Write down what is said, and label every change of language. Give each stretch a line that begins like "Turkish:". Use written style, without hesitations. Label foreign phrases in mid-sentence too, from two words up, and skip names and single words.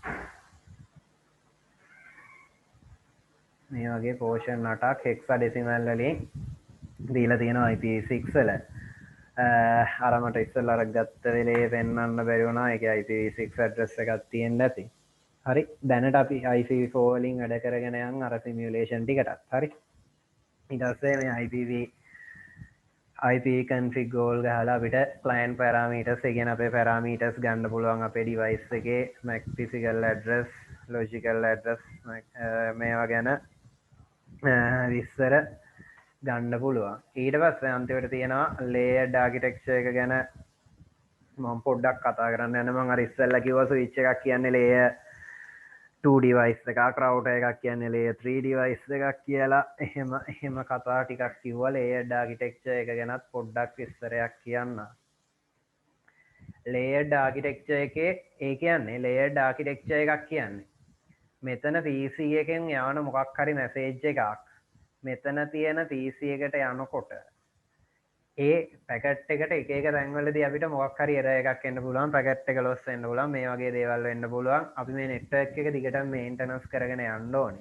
Sinhala: මේ වගේ පෝෂන් 8ක් හෙක්සාඩෙසිමල් වලින් දීලා තියෙනවා IPv6 වල. අරමට ඉස්සල් අර ගත්ත වෙලේ පෙන්වන්න බැරි වුණා. ඒකේ IPv6 ඇඩ්‍රස් එකක් තියෙන්න ඇති. හරි. දැනට අපි IPv4 වලින් වැඩ කරගෙන යන් අර සිමියුලේෂන් ටිකටත්. හරි. ඊට පස්සේ මේ
English: IP config goal
Sinhala: ගහලා අපිට
English: client parameters
Sinhala: ඒ කියන්නේ අපේ parameters ගන්න පුළුවන් අපේ device එකේ
English: MAC physical address, logical address
Sinhala: මේවා ගැන විස්තර ගන්න පුළුවන්. ඊට පස්සේ අන්තිමට තියෙනවා
English: layered architecture
Sinhala: එක ගැන මම පොඩ්ඩක් කතා කරන්න යනවා. මම අර ඉස්සෙල්ලා කිව්වා switch එකක් කියන්නේ
English: layer 2 device
Sinhala: එකක්, router එකක් කියන්නේ
English: layer 3 device
Sinhala: එකක් කියලා. එහෙම කතා ටිකක් කිව්වා.
English: layered architecture
Sinhala: එක ගැනත් පොඩ්ඩක් විස්තරයක් කියන්න.
English: layered architecture
Sinhala: එකේ ඒ කියන්නේ
English: layered architecture
Sinhala: එකක් කියන්නේ මෙතන PC එකෙන් යවන මොකක් හරි message එකක් මෙතන තියෙන PC එකට යනකොට ඒ පැකට් එකට එක තැන්වලදී අපිට මොකක් හරි එරර් එකක් එන්න පුළුවන්, පැකට් එක ලොස් වෙන්න පුළුවන්, මේ වගේ දේවල් වෙන්න පුළුවන්. අපි මේ නෙට්වර්ක් එක දිගටම මේන්ටනන්ස් කරගෙන යන්න ඕනේ.